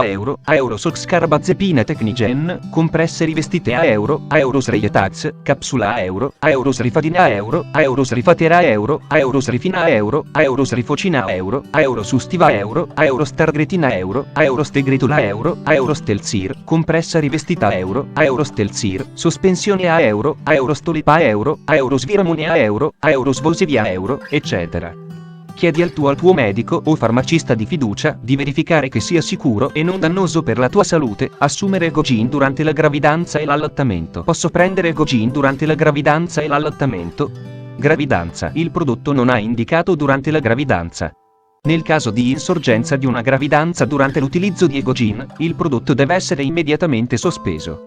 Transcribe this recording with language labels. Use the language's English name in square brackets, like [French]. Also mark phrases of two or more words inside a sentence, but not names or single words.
[Italian] Euros oxcarbazepina tecnigen compresse rivestite a Euros reietax capsula Euros rifadina Euros rifatera Euros rifina Euros rifocina Euros ustiva Euros targretina Euros tegretula Euros telzir compressa rivestita Euros telzir sospensione a Euros tolipa Euros viramone a Euros volsevia eccetera. Chiedi al tuo medico o farmacista di fiducia di verificare che sia sicuro e non dannoso per la tua salute assumere Gogin durante la gravidanza e l'allattamento. Posso prendere Gogin durante la gravidanza e l'allattamento? Gravidanza. Il prodotto non ha indicato durante la gravidanza. Nel caso di insorgenza di una gravidanza durante l'utilizzo di Egogin, il prodotto deve essere immediatamente sospeso.